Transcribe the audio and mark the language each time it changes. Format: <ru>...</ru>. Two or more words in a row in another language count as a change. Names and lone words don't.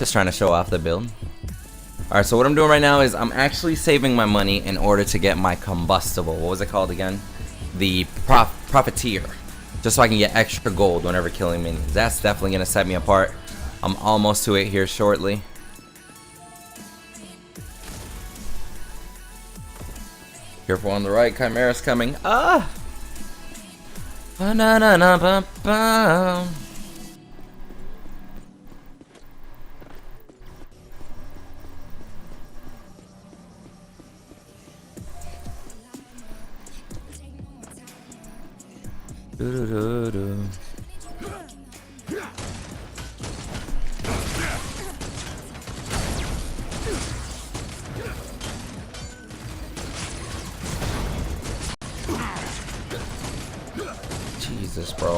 <en>Just trying to show off the build. Alright, so what I'm doing right now is I'm actually saving my money in order to get my combustible. What was it called again? The Profiteer. Just so I can get extra gold whenever killing minions. That's definitely gonna set me apart. I'm almost to it here shortly. Careful on the right, Chimera's coming. Ah! Ba-na-na-na-ba-ba. Do-do-do-do. Jesus, bro.</en>